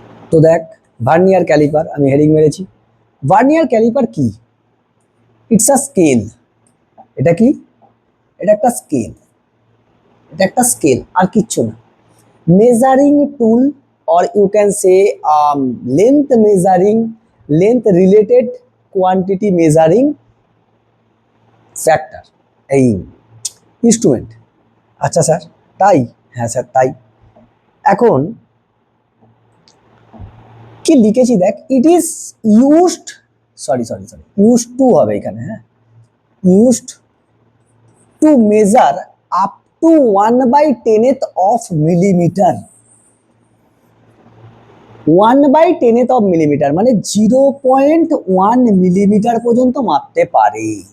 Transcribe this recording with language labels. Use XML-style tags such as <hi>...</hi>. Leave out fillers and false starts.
<bn>তো দেখ vernier caliper, আমি হেডিং মেরেছি। ভার্নিয়ার ক্যালিপার কি?</bn> <en>It's a scale.</en> <bn>এটা কি? এটা একটা স্কেল, এটা একটা স্কেল আর কিচ্ছু না।</bn> <en>Measuring tool or you can say length measuring, length related quantity measuring factor, এই instrument.</en> <bn>আচ্ছা স্যার তাই? হ্যাঁ স্যার তাই। এখন কি লিখেছি দেখ,</bn> <en>it is used, used to হবে এখানে, হ্যাঁ, used to measure up to 1/10th of millimeter, 1/10th of millimeter</en> <bn>মানে 0.1 মিলিমিটার পর্যন্ত মাপতে পারে।</bn>